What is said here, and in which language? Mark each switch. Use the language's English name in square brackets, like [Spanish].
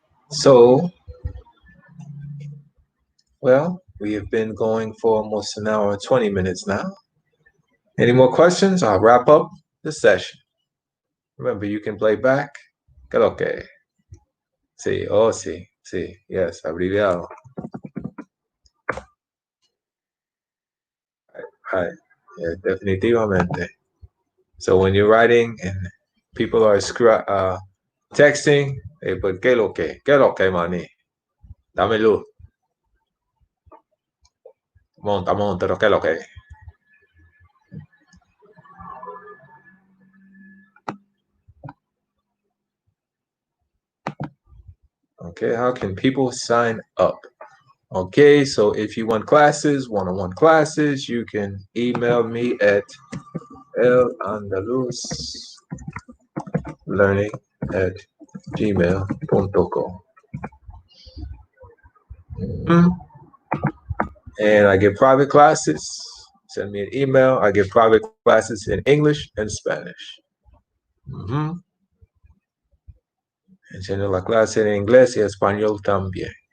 [English] So, well, we have been going for almost an hour and 20 minutes now. Any more questions? I'll wrap up the session. Remember, you can play back. [Spanish] ¿Qué es lo que? Sí, oh, sí, sí, yes, abreviado. [English] Right, yeah, definitivamente. So when you're writing and people are texting, they put [Spanish] ¿qué lo que? ¿Qué lo que, maní? Dame luz. Monta, monta, ¿qué lo que? [English] Okay, how can people sign up? Okay, so if you want classes, one-on-one classes, you can email me at elandaluslearning@gmail.com. Mm-hmm. And I give private classes. Send me an email. I give private classes in English and Spanish. Mm-hmm. [Spanish] Enseño la clase en inglés y español también.